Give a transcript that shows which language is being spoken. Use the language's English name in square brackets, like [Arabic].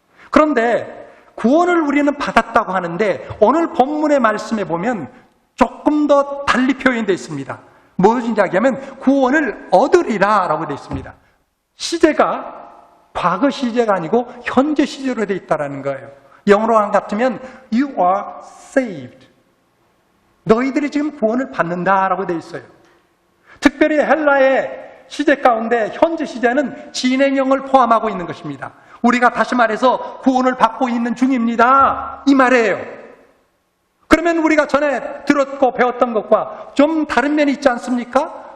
[Korean] 그런데 구원을 우리는 받았다고 하는데 오늘 본문의 말씀에 보면 조금 더 달리 표현되어 있습니다. 무엇인지 이야기하면 구원을 얻으리라 라고 되어 있습니다. 시제가 과거 시제가 아니고 현재 시제로 되어 있다는 거예요. 영어로 같으면 [English] You are saved. [Korean] 너희들이 지금 구원을 받는다라고 되어 있어요. 특별히 헬라의 시제 가운데 현재 시제는 진행형을 포함하고 있는 것입니다. 우리가 다시 말해서 구원을 받고 있는 중입니다. 이 말이에요. 그러면 우리가 전에 들었고 배웠던 것과 좀 다른 면이 있지 않습니까?